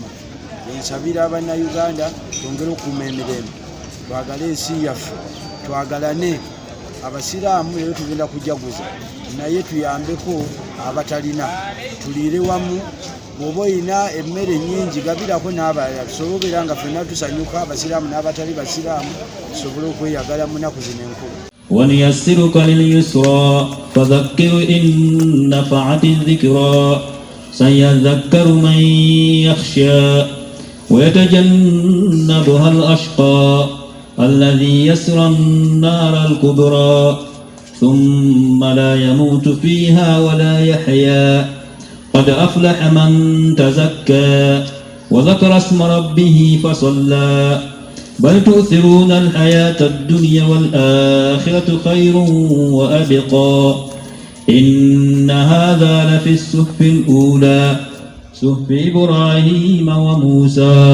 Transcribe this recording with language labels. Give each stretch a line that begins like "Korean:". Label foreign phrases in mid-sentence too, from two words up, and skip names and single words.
Ganda: Ensabira abannayuganda twongere okukuuma emirembe, twagale ensi yaffe, twagalane. Abasiraamu leero tugenda kujaguza naye tuyambeko abatalina, tuliire wamu. Bw'oba olina emmere nnyingi gabirako n'abalala, tusobera nga ffenna tusanyuka, abasiraamu n'abatali basiraamu tusobole okweyagala mu nnaku zino enkulu.
Arabic: ونيسرك لليسرى فذكر إن نفعت الذكرى سيذكر من يخشى ويتجنبها الأشقى الذي يصلى النار الكبرى ثم لا يموت فيها ولا يحيا قد أفلح من تزكى وذكر اسم ربه فصلى بل تؤثرون الحياة الدنيا والآخرة خير وأبقى إن هذا لفي الصحف الأولى صحف إبراهيم وموسى.